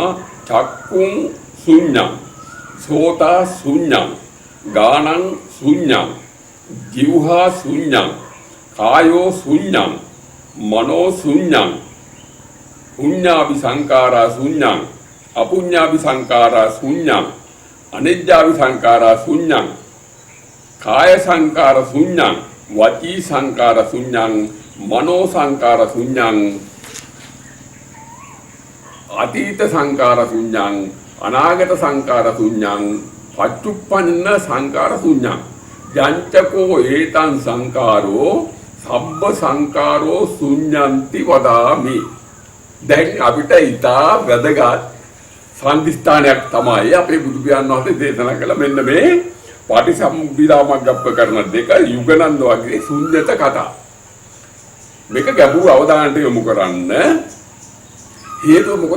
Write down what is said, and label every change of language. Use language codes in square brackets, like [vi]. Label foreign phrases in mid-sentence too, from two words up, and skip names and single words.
[pi] චක්කුං ශුඤ්ඤං සෝතා ශුඤ්ඤං ගානං ශුඤ්ඤං ජීවහා ශුඤ්ඤං කායෝ ශුඤ්ඤං මනෝ ශුඤ්ඤං පුඤ්ඤාභි සංඛාරා ශුඤ්ඤං අපුඤ්ඤාභි සංඛාරා ශුඤ්ඤං අනිජ්ජාභි සංඛාරා ශුඤ්ඤං කාය සංඛාර ශුඤ්ඤං වචී සංඛාර ශුඤ්ඤං මනෝ සංඛාර ශුඤ්ඤං අතීත සංඛාර ශුඤ්ඤං අනාගත සංඛාර ශුඤ්ඤං පච්චුප්පන්න සංඛාර ශුඤ්ඤං යංචකෝ ඒතං සංඛාරෝ සබ්බ සංඛාරෝ ශුඤ්ඤන්ති වදාමි. [si] දැන් අපිට ඉතා වැදගත් සම්දිස්ථානයක් තමයි අපේ බුදු පියාණන් වහන්සේ දේශනා කළ මෙන්න මේ පටිසම්භිදා මග්ගප්පකරණ දෙක යුගනන්ද වගේ ශුන්්‍යත කතා. මේක ගැඹුරු අවධානයට යොමු කරන්න හේතුව මොකද?